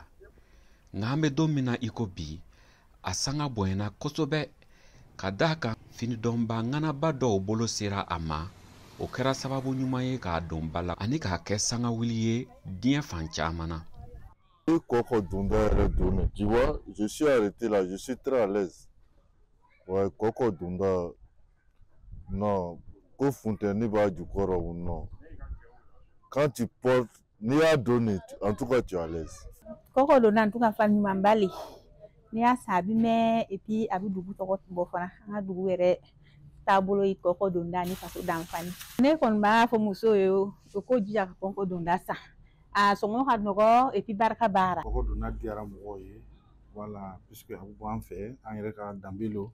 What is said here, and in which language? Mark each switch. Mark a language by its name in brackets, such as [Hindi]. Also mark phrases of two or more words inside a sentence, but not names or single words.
[Bambara] Nka an bɛ don min na i ko bi, a sanga bonyana kosɛbɛ ka d'a kan fini dɔnba ŋanaba dɔw bolo sera a ma. O kɛra sababu ɲuman ye k'a don ba la ani k'a kɛ sanga wuli ye diɲɛ fan caman na. Kɔkɔ donda yɛrɛ [French] donne, tu vois, je suis arrêté là, je suis très à l'aise. Ouais, [Bambara] kɔkɔ donda, non, ko funtɛni b'a jukɔrɔ [French] ou non. Quand tu portes, [Bambara] n'i y'a [French] donné, en tout cas tu es à l'aise. [Bambara] Kɔkɔ donda [French] en tout cas [Bambara] fan ɲuman ba le. N'i y'a san a bɛ mɛn [French] et puis [Bambara] a bɛ dugu tɔgɔ bɔ fana, an ka dugu yɛrɛ taabolo ye kɔkɔ donda ni faso danfani. Ne kɔni b'a fɔ musow ye o ko jija ka kɔkɔ donda san. A sɔngɔ ka nɔgɔ [French] et puis [Bambara] barika baara. Kɔkɔ donda diyara mɔgɔw ye, voilà, puisque a bɛ bɔ an fɛ, an yɛrɛ ka danbe lo.